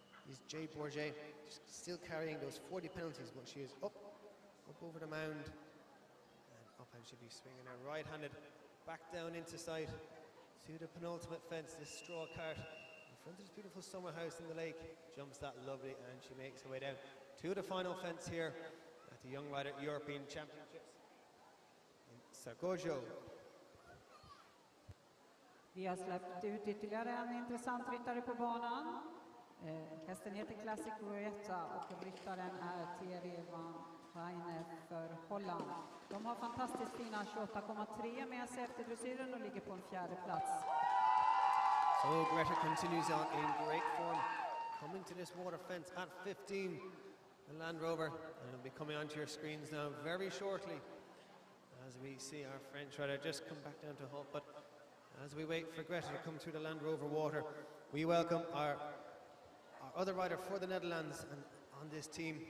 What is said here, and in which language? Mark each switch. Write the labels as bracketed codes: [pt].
[en] Is Jade Bourget, still carrying those 40 penalties, but she is up over the mound, and up, and she'll be swinging her right-handed back down into sight to the penultimate fence. This straw cart in front of this beautiful summer house in the lake, jumps that lovely, and she makes her way down to the final fence here at the Young Rider European Championships in Segersjö. [sv] Vi har släppt ut ytterligare en intressant ryttare på banan. Hästen heter Classic Rosetta och ryttaren är Thierry van Reine för Holland. De har fantastiskt fina 28,3 med sig efter dressyren och ligger på en fjärde plats. [en] So Greta continues on in great form, coming to this water fence at 15, the Land Rover, and it'll be coming onto your screens now very shortly as we see our French rider just come back down to halt. But as we wait for Greta to come through the Land Rover water, we welcome our other rider for the Netherlands and on this team.